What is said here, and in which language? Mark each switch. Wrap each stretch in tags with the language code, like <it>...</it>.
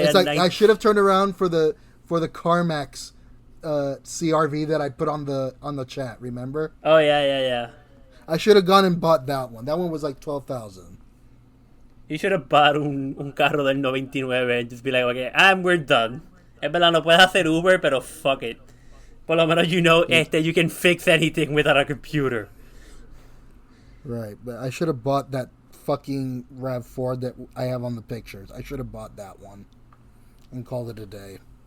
<en>it's I should have turned around for the CarMax CRV that I put on the chat, remember? Oh yeah. I should have gone and bought that one. That one was like $12,000. You should have bought</en> <es>un carro del 99</es> <en>and just be like, okay, we're done.</en> <es>Es verdad, no puedes hacer Uber, pero</es> <en>fuck it.</en> <es>Por lo menos</es> <en>you can fix anything without a computer. Right, but I should have bought that fucking RAV4 that I have on the pictures. I should have bought that one and called it a day.</en>